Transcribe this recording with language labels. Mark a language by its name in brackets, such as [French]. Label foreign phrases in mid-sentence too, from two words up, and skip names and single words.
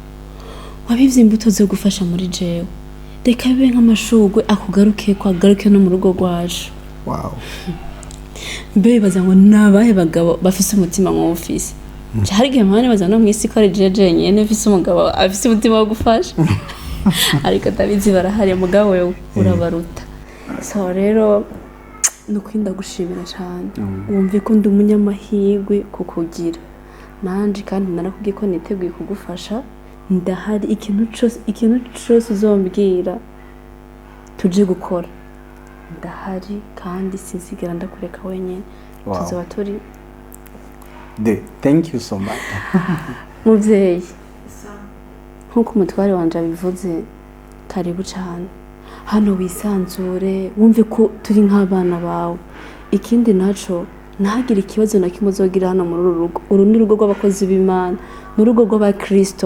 [Rundi] Wabivye imbuto zo gufasha muri jewe, reka bibe nk'amashugwe akugaruke ko agaruke no mu rugo rwacu. Wow. Mbe baza ngo nabahe bagabo bafise umutima nk'ufise. Hari igihe mpane baza no mwisi ko ari jeje nyene fise umugabo afise umutima wo gufasha. Ariko ndabizi barahari mugabo wewe urabaruta. So rero nukwinda gushimira cyane. Wumve ko ndi umunyamahirwe kukugira. Nanje kandi narakubwiye ko niteguye kugufasha. Ndahari ikintu cyose uzombwira tuje gukora. Ndahari kandi sinzigera ndakureka wenyine. Tuzaba turi. [English] Thank you so much. [Rundi] Muvyeyi. Nkuko umutware wanje abivuze, karibu cyane. Hano wisanzure, wumve ko turi nk'abana bawe. Ikindi naco nahagira ikibazo na kimwe uzogira hano muri rugo. Uru ni rugo rw'abakozi b'Imana, n'urugo rw'abakristo.